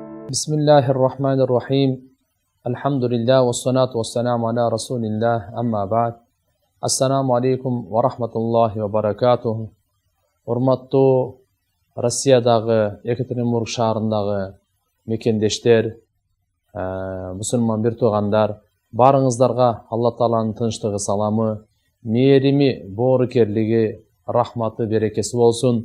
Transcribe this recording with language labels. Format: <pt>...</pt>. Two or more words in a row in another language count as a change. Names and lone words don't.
<ar>بسم الله الرحمن الرحيم. الحمد لله والصلاة والسلام على رسول الله أما بعد. السلام عليكم ورحمة الله وبركاته.</ar> <ky>Урматтуу Россиядагы Екатеринбург шаарындагы мекендештер, мусулман бир туугандар, барыңыздарга Алла Тааланын тынчтыгы, саламы, мээрими, боорукерлиги, рахматы, берекеси болсун.</ky>